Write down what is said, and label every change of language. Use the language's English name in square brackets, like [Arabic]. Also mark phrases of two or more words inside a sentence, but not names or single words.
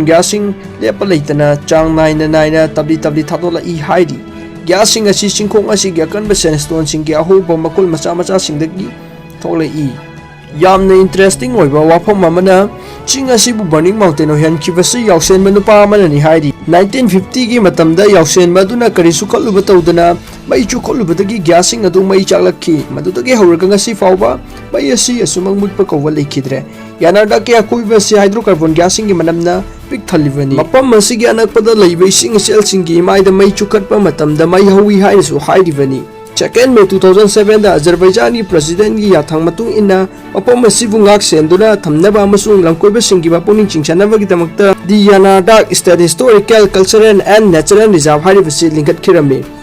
[Manipuri] gasing lepa leitana chang naina tabli thadola I haidi gasing asi chingkhong asi gi akanba sandstone sing gi ahoba makul macha singdagi thole I yamna interesting oiba wafam amana ching asi bu [English] burning mountain [Manipuri] ohan kibasi yausen manupa amana ni haidi 1950 gi matamda yausen maduna karisu khaluba tawdana mai chu kholubadagi gasing adu mai chaklakhi madudagi hauraga ngasi fawba mai asi asumang mutpa kawal lekhidre Yanardak ke akuiba si hydrocarbon gasing gi manamna pik thalibani mapam masigi anakpada leibai sing sel singi maida mai chu khatpa matamda mai hawi haisu hairibani Second May 2007 da Azerbaijan gi president gi yathang matung inna mapam masibu ngak senduna thamnaba amasung langkoiba singi bapuning chingchanaba gi damakta di Yanardak State Historical Cultural and Natural Reserve haribasi lingkat khirame